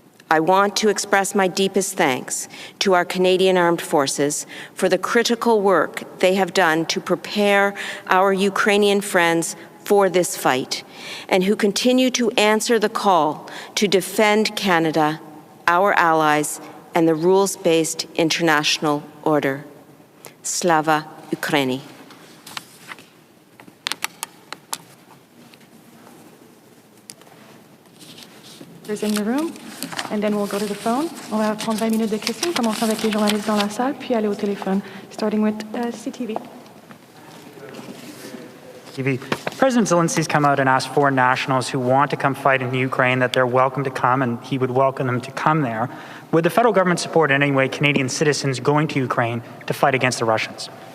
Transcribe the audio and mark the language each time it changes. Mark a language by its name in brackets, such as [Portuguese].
[English] I want to express my deepest thanks to our Canadian Armed Forces for the critical work they have done to prepare our Ukrainian friends for this fight, and who continue to answer the call to defend Canada, our allies, and the rules-based international order. [Ukrainian] Slava Ukraini. [English] In the room, and then we'll go to the phone. [French] On va prendre 20 minutes de questions, commençons avec les journalistes dans la salle, puis aller au téléphone, [English] starting with CTV. President Zelensky's come out and asked foreign nationals who want to come fight in Ukraine that they're welcome to come, and he would welcome them to come there. Would the federal government support in any way Canadian citizens going to Ukraine to fight against the Russians?